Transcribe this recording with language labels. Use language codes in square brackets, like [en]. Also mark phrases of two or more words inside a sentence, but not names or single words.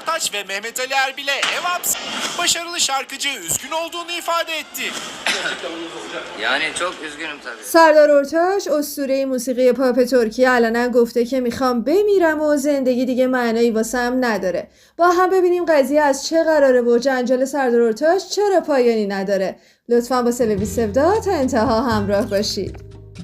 [tr] Ortaç ve Mehmet Ali Erbil'e ev hapsi. Başarılı şarkıcı üzgün olduğunu ifade etti. Yani çok üzgünüm tabii. [fa] سردار اورتاش اسطوره موسیقی پاپ ترکیه علنا گفته که میخوام بمیرم و زندگی دیگه معنایی واسم نداره. با هم ببینیم قضیه از چه قراره و جنجال سردار اورتاش چرا پایانی نداره. لطفاً با سلوی سفدا تا انتها همراه باشید.